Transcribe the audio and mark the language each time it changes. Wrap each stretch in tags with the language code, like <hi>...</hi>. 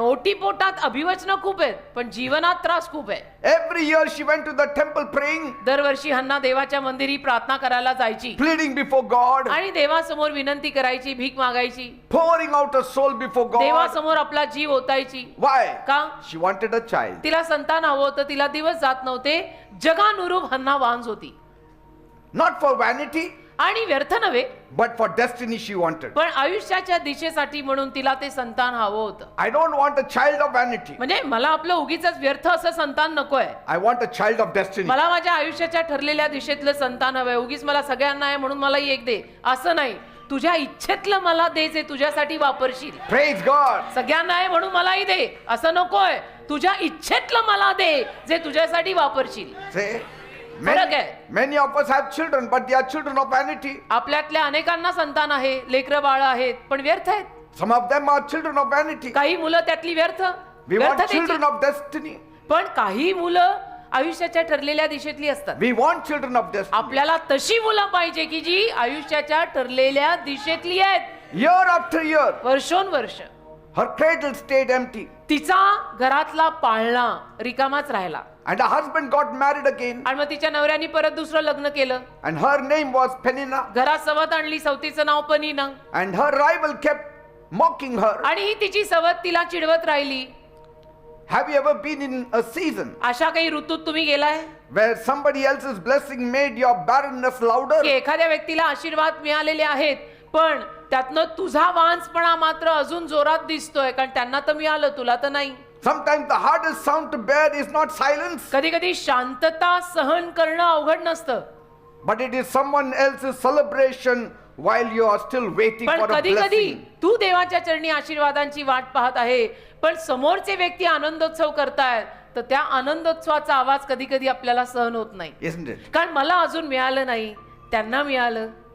<mr>ओटीपोटात अभिवचनं खूप आहेत पण जीवनात त्रास खूप आहे.</mr> <en>Every year she went to the temple praying,</en> <mr>दरवर्षी हन्ना देवाच्या मंदिरी प्रार्थना करायला जायची</mr> <en>pleading before God,</en> <mr>आणि देवासमोर विनंती करायची, भीक मागायची,</mr> <en>pouring out her soul before God.</en> <mr>देवासमोर आपला जीव ओतायची.</mr> <en>Why?</en> <mr>का?</mr> <en>She wanted a child.</en> <mr>तिला संतान हवं होतं. तिला दिवस जात नव्हते. जगानुरूप हन्ना वांज होती.</mr> <en>Not for vanity,</en> <mr>आणि व्यर्थ नव्हे</mr> <en>but for destiny she wanted.</en> <mr>पण आयुष्याच्या दिशेसाठी म्हणून तिला ते संतान हवं होतं.</mr> <en>I don't want a child of vanity.</en> <mr>म्हणजे मला आपलं उगीच व्यर्थ असं संतान नकोय.</mr> <en>I want a child of destiny.</en> <mr>मला माझ्या आयुष्याच्या ठरलेल्या दिशेतलं संतान हवंय. उगीच मला सगळ्यांना आहे म्हणून मलाही एक दे असं नाही. तुझ्या इच्छेतलं मला दे जे तुझ्यासाठी वापरशील.</mr> <en>Praise God.</en> <mr>सगळ्यांना आहे म्हणून मलाही दे असं नकोय. तुझ्या इच्छेतलं मला दे जे तुझ्यासाठी वापरशील.</mr> <en>Say,</en> <mr>फरक आहे.</mr> <en>many of us have children, but they are children of vanity.</en> <mr>आपल्यातल्या अनेकांना संतान आहे, लेकरं बाळ आहेत पण व्यर्थ आहेत.</mr> <en>Some of them are children of vanity.</en> <mr>काही मुलं त्यातली व्यर्थ</mr> <en>We want</en> <mr>व्यर्थतेची.</mr> <en>children of destiny.</en> <mr>पण काही मुलं आयुष्याच्या ठरलेल्या दिशेतली असतात.</mr> <en>We want children of destiny.</en> <mr>आपल्याला तशी मुलं पाहिजे की जी आयुष्याच्या ठरलेल्या दिशेतली आहेत.</mr> <en>Year after year,</en> <mr>वर्षोनवर्ष</mr> <en>her cradle stayed empty.</en> <mr>तिचा घरातला पाळणा रिकामाच राहिला.</mr> <en>And her husband got married again.</en> <mr>आणि मग तिच्या नवऱ्याने परत दुसरं लग्न केलं.</mr> <en>And her name was Peninnah.</en> <mr>घरात सवत आणली, सवतीचं नाव पनिना.</mr> <en>And her rival kept mocking her.</en> <mr>आणि ही तिची सवत तिला चिडवत राहिली.</mr> <en>Have you ever been in a season</en> <mr>अशा काही ऋतूत तुम्ही गेलाय</mr> <en>where somebody else's blessing made your barrenness louder?</en> <mr>की एखाद्या व्यक्तीला आशीर्वाद मिळालेले आहेत, पण त्यातनं तुझा वांसपणा मात्र अजून जोरात दिसतोय, कारण त्यांना तर मिळालं, तुला तर नाही.</mr> <en>Sometimes the hardest sound to bear is not silence,</en> <mr>कधी कधी शांतता सहन करणं अवघड नसतं,</mr> <en>but it is someone else's celebration while you are still waiting</en> <mr>पण</mr> <en>for a</en> <mr>कधी कधी</mr> <en>blessing.</en> <mr>तू देवाच्या चरणी आशीर्वादांची वाट पाहत आहे, पण समोरचे व्यक्ती आनंदोत्सव करतायत, तर त्या आनंदोत्सवाचा आवाज कधी कधी आपल्याला सहन होत नाही.</mr> <en>Isn't it?</en> <mr>कारण मला अजून मिळालं नाही, त्यांना मिळालं.</mr>